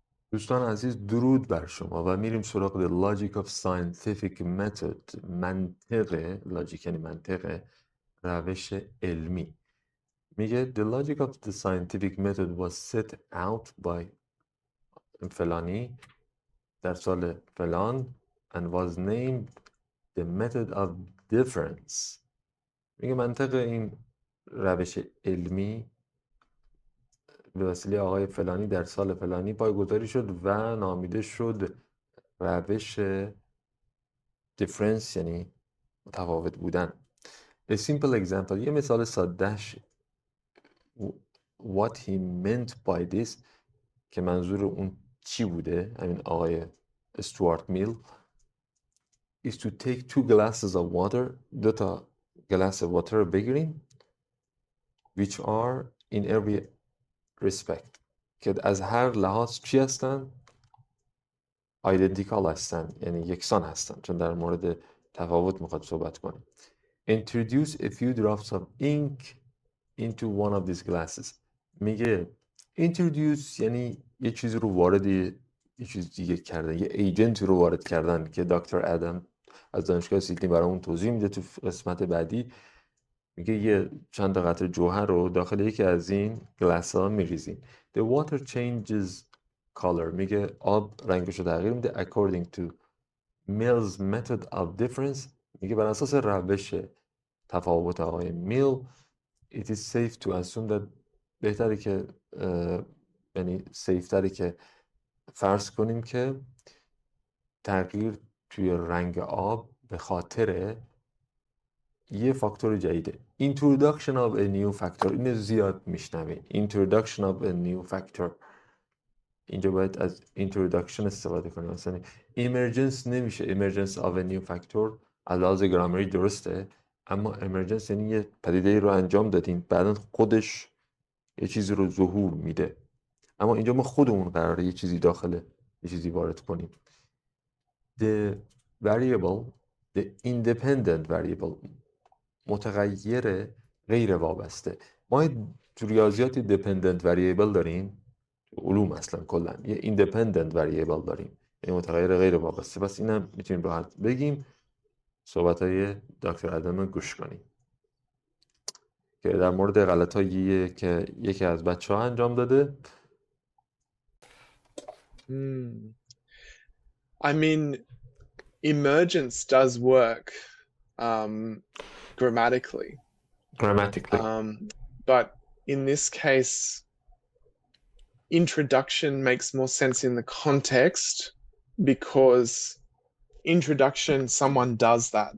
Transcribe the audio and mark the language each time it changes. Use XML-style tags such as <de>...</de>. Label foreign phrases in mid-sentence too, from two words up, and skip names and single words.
<fa>دوستان عزیز درود بر شما و میریم سراغ The Logic of Scientific Method. منطق لاجیک یعنی منطق روش علمی.</fa> <en>میگه The logic of the scientific method was set out by</en> <fa>فلانی در سال فلان</fa> <en>and was named the method of difference.</en> <fa>میگه منطق این روش علمی به وسیله آقای فلانی در سال فلانی پایه‌گذاری شد و نامیده شد روش difference یعنی متفاوت بودن.</fa> <en>A simple example</en> <fa>یه مثال سادهش</fa> <en>what he meant by this</en> <fa>که منظور اون چی بوده همین آقای استوارت میل</fa> <en>is to take two glasses of water</en> <fa>دو تا</fa> <en>glass water</en> <fa>رو بگیریم</fa> <en>which are in every respect</en> <fa>که از هر لحاظ چی هستن identical هستن یعنی یکسان هستن چون در مورد تفاوت میخواد صحبت کنیم.</fa> <en>Introduce a few drops of ink into one of these glasses.</en> <fa>میگه introduce یعنی یه چیزی رو وارد یه چیز دیگه کردن، یه ایجنت رو وارد کردن که دکتر ادم از دانشگاه سیدنی برامون توضیح میده تو قسمت بعدی. میگه یه چند تا قطره جوهر رو داخل یکی از این گلاس ها میریزین.</fa> <en>The water changes color.</en> <fa>میگه آب رنگش رو تغییر میده</fa> <en>according to Mill's method of difference.</en> <fa>میگه بر اساس روش تفاوت آقای میل</fa> <en>it is safe to assume that</en> <fa>بهتره که یعنی سیفتره که فرض کنیم که تغییر توی رنگ آب به خاطر یه فاکتور جدیده.</fa> <en>Introduction of a new factor.</en> <fa>اینو زیاد میشنویم.</fa> <en>Introduction of a new factor.</en> <fa>اینجا باید از introduction استفاده کنیم. مثلا emergence نمیشه.</fa> <en>Emergence of a new factor</en> <fa>از لحاظ گرامری درسته اما emergence یعنی یه پدیده رو انجام دادیم بعدا خودش یه چیزی رو ظهور میده اما اینجا ما خودمون قراره یه چیزی داخل یه چیزی وارد کنیم.</fa> <en>The variable the independent variable</en> <fa>متغیر غیر وابسته. ما تو ریاضیات</fa> <en>dependent variable</en> <fa>داریم علوم اصلا کلا یه</fa> <en>independent variable</en> <fa>داریم یه متغیر غیر وابسته. پس اینم میتونیم راحت بگیم صحبت‌های دکتر ادم گوش کنیم که در مورد غلطایی که یکی از بچه‌ها انجام داده.</fa> <en>I mean, emergence does work grammatically. But in this case, introduction makes more sense in the context because introduction, someone does that.</en>